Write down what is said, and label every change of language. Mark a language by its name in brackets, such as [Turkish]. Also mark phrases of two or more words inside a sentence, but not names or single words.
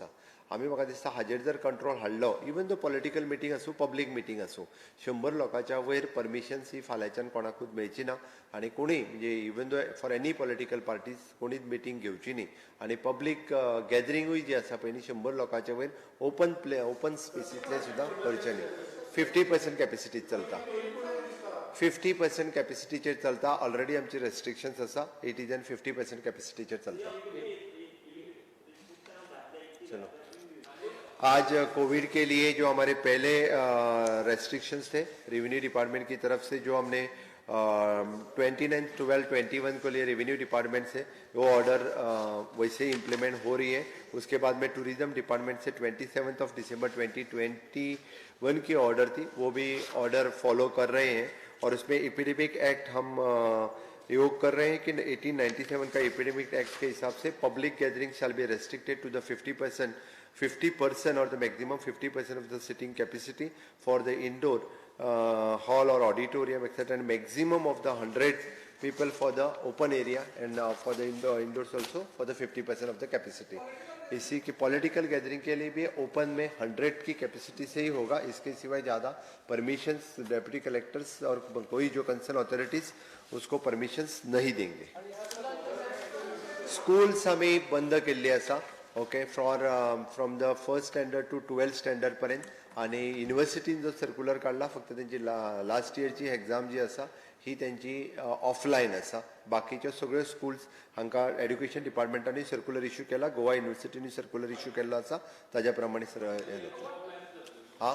[Konkani] आमी म्हाका दिसता हाजेर जर कंट्रोल हाडलो [English] even though political meeting [Konkani] आसूं [English] public meeting [Konkani] आसूं 100 लोकांच्या वयर परमिशन्स ही फाल्यांच्यान कोणाकूच मेळची ना आनी कोणीय म्हणजे [English] even though for any political parties [Konkani] कोणीच मिटींग घेवची न्ही आनी पब्लीक गॅदरिंगूय जी आसा पळय न्ही 100 लोकांच्या वयर ओपन स्पेसींतले सुद्दां करचें न्ही. 50% कॅपेसिटीच चलता 50% कॅपेसिटीचेर चलता. ऑलरेडी आमची रेस्ट्रिक्शन्स आसा 80 and 50% कॅपेसिटीचेर चलता. [Hindi] चलो आज कोविड के लिए जो हमारे पहले रेस्ट्रिक्शंस थे [English] revenue department [Hindi] की तरफ से जो हमने 29/12/21 को लिए [English] revenue department [Hindi] से वो ऑर्डर वैसे ही इम्प्लीमेंट हो रही है. उसके बाद में [English] tourism department [Hindi] से 27 दिसंबर 2021 की ऑर्डर थी वो भी ऑर्डर फॉलो कर रहे हैं और उसमें [English] epidemic act [Hindi] हम योग कर रहे हैं कि 1897 का [English] epidemic act [Hindi] के हिसाब से [English] public gathering shall be restricted to the 50% or the maximum 50% of the sitting capacity for the indoor hall or auditorium etc. and maximum of the 100 people for the open area and for the indoors also for the 50% of the capacity. [Hindi] इसी की [English] political gathering [Hindi] के लिए भी ओपन में 100 की कैपेसिटी से ही होगा. इसके सिवाय ज़्यादा परमिशंस [English] deputy collectors [Hindi] और कोई जो [English] concern authorities [Hindi] उसको परमिशंस नहीं देंगे. [Konkani] स्कूल्स आम्ही बंद केल्ली आसा [English] ok from the first standard to 12th standard [Konkani] पर्यंत आणि युनिव्हर्सिटीन जो सर्क्युलर काढला फक्त त्यांची लास्ट इयरची एक्झाम जी आसा ही त्यांची ऑफलायन आसा. बाकीचे सगळे स्कूल्स हांकां एड्युकेशन डिपार्टमेंटांनी [English] circular issue [Konkani] केला गोवा युनिव्हर्सिटीनी [English] circular issue [Konkani] केल्लो आसा ताज्या प्रमाणे हे जातलें.